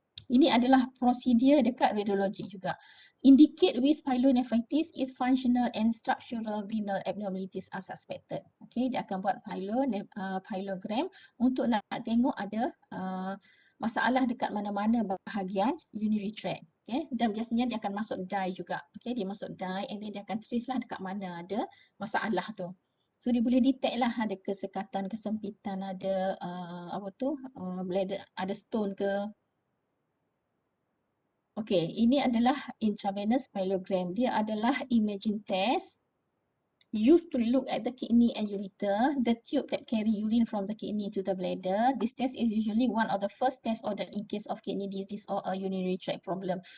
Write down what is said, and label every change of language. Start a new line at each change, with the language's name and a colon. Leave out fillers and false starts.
Malay: Ini adalah prosedur dekat radiologi juga.
English: Indicate with pyelonephritis if functional and structural renal abnormalities are suspected.
Malay: Okay, dia akan buat pyelogram untuk nak tengok ada masalah dekat mana-mana bahagian urinary tract. Okay, dan biasanya dia akan masuk dye juga. Okay, dia masuk dye
English: and then
Malay: dia akan trace lah dekat mana ada masalah tu. So dia boleh detect lah ada kesekatan, kesempitan, ada bladder, ada stone ke. Okey, ini adalah intravenous pyelogram. Dia adalah
English: imaging test used to look at the kidney and ureter, the tube that carry urine from the kidney to the bladder. This test is usually one of the first tests ordered in case of kidney disease or a urinary tract problem.